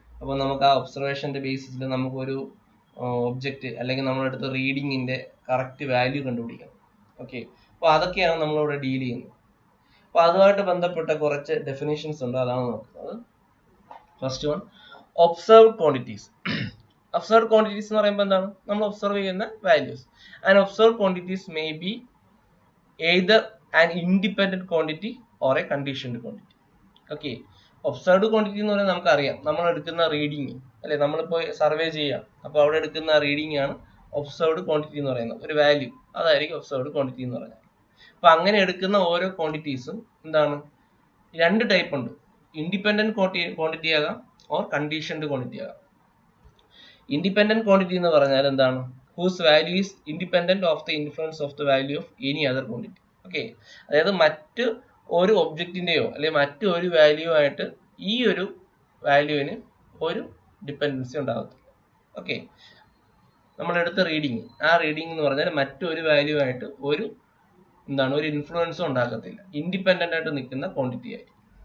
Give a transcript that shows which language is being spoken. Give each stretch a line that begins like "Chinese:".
Malayalam: അപ്പൊ നമുക്ക് ആ ഒബ്സർവേഷന്റെ ബേസിസിൽ നമുക്കൊരു ഒബ്ജക്റ്റ് അല്ലെങ്കിൽ നമ്മളെടുത്ത റീഡിങ്ങിന്റെ കറക്റ്റ് വാല്യൂ കണ്ടുപിടിക്കണം. ഓക്കെ, അപ്പൊ അതൊക്കെയാണ് നമ്മളിവിടെ ഡീൽ ചെയ്യുന്നത്. അപ്പൊ അതുമായിട്ട് ബന്ധപ്പെട്ട കുറച്ച് ഡെഫിനിഷൻസ് ഉണ്ട്, അതാണ് നോക്കുന്നത്. First one, observe quantities. Observe quantities എന്ന് പറയുമ്പോൾ എന്താണ്, നമ്മൾ ഒബ്സർവ് ചെയ്യുന്ന values.
English: And observe quantities may be either an independent quantity or a conditioned quantity.
Malayalam: Okay, observed quantity എന്ന് പറഞ്ഞാൽ നമുക്കറിയാം, നമ്മൾ എടുക്കുന്ന റീഡിങ് അല്ലെ, നമ്മളിപ്പോൾ സർവേ ചെയ്യാം, അപ്പോൾ അവിടെ എടുക്കുന്ന റീഡിംഗ് ആണ് ഒബ്സർവ്ഡ് ക്വാണ്ടിറ്റി എന്ന് പറയുന്നത്, ഒരു വാല്യൂ, അതായിരിക്കും ഒബ്സർവ്ഡ് ക്വാണ്ടിറ്റി എന്ന് പറയുന്നത്. അപ്പൊ അങ്ങനെ എടുക്കുന്ന ഓരോ ക്വാണ്ടിറ്റീസും രണ്ട് ടൈപ്പ് ഉണ്ട്, ഇൻഡിപെൻഡന്റ് ക്വാണ്ടിറ്റി ആകാം ഓർ കണ്ടീഷൻഡ് ക്വാണ്ടിറ്റി ആകാം.
English: independent quantity
Malayalam: എന്ന് പറഞ്ഞാൽ എന്താണ്,
English: whose value is independent of the influence of the value of any other quantity.
Malayalam: Okay, അതായത് മറ്റ് ഒരു ഒബ്ജക്റ്റിന്റെയോ അല്ലെങ്കിൽ മറ്റു ഒരു വാല്യൂ ആയിട്ട് ഈ ഒരു വാല്യൂവിന് ഒരു ഡിപ്പെൻഡൻസി ഉണ്ടാകത്തില്ല. ഓക്കെ, നമ്മളെടുത്ത റീഡിങ്, ആ റീഡിംഗ് എന്ന് പറഞ്ഞാൽ മറ്റൊരു വാല്യൂ ആയിട്ട് ഒരു ഇൻഫ്ലുവൻസും ഉണ്ടാകത്തില്ല, ഇൻഡിപെൻഡന്റ് ആയിട്ട് നിൽക്കുന്ന ക്വാണ്ടിറ്റി ആയിരിക്കും.